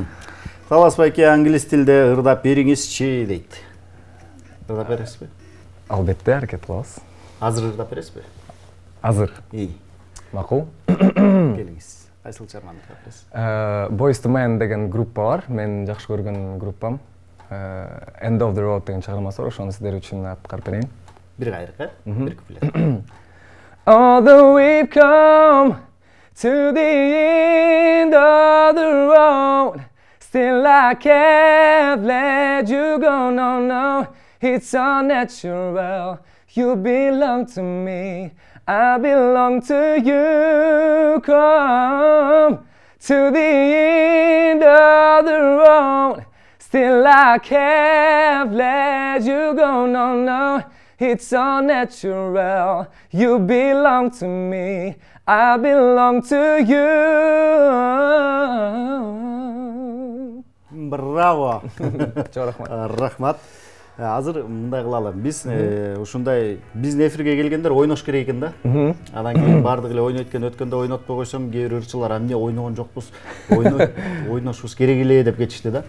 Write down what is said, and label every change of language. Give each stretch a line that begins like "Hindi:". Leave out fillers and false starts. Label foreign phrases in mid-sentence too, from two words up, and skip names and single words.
Kyrgyz: Талас байке англис тилде ырдап бериңизчи дейт. Ырдап бересизби? Албетте, аракет кылабыз. Азыр ырдап бересизби? Азыр. Макул. Келиңиз. Кайсыл чарманы ырдап бересиз? Boyz II Men деген группа бар. Мен жакшы көргөн группам. End of the Road деген чыгармасы бар. Ошону сиздер үчүн аткарып берейин. Бир кайрык, э? Бир куплет.
English: Although we've come to the end of the road, still I can't let you go, no, no. It's unnatural, you belong to me, I belong to you. Come to the end of the road, still I can't let you go, no, no. It's unnatural, you belong to me, I belong to you.
Kyrgyz: Браво! Чоң рахмат. Рахмат. Азыр мындай кылалы. Биз ушундай биздин эфирге келгендер ойнош керек экен да. Анан кийин бардык эле ойнойт экен, өткөндө ойнотпой койсом, кээ бир ырчылар эмне ойногон жокпуз, ойношубуз керек эле деп кетишти да.